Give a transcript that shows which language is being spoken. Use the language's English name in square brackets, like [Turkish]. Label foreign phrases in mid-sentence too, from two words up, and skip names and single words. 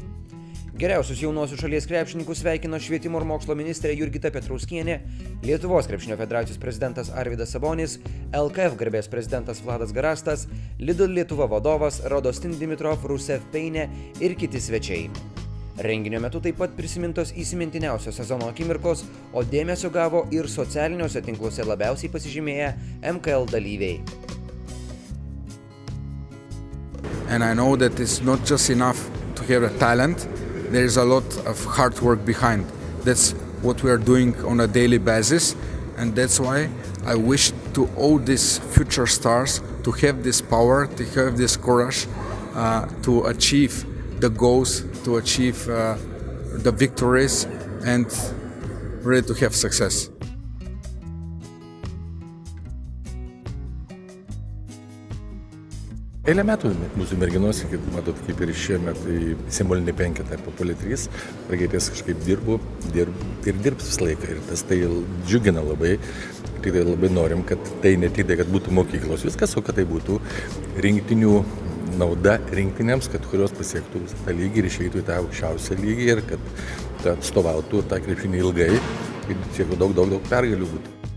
[Lithuanian] Geriausius jaunuosius šalies krepšininkus sveikino Švietimo ir mokslo ministrė Jurgita Petrauskienė, Lietuvos krepšinio federacijos prezidentas Arvydas Sabonis, LKF garbės prezidentas Vladas Garastas, Lidl Lietuva vadovas Rodostin Dimitrov, Rusev Peinė ir kiti svečiai. Renginio metu taip pat prisimintos įsimintiniausios sezono akimirkos, o dėmesio gavo ir socialiniuose tinkluose labiausiai pasižymėję MKL dalyviai. [English] And I know that it's not just enough to have a talent, there is a lot of hard work behind. That's what we are doing on a daily basis, and that's why I wish to all these future stars to have this power, to have this courage to achieve the goals, to achieve the victories, and really to have success. [Lithuanian] Eilę metų mūsų merginos, matot, kaip ir šiemet simbolinį penketą po Poli 3, praeities kažkaip dirbu ir dirbs visą laiką. Ir tas tai džiugina labai. Tik tai labai norim, kad tai ne tik tai, kad būtų mokyklos viskas, o kad tai būtų rinktinių nauda rinktinėms, kad kurios pasiektų visą tą lygį ir išeitų į tą aukščiausią lygį ir kad atstovautų tą krepšinį ilgai ir siektų daug pergalių būtų.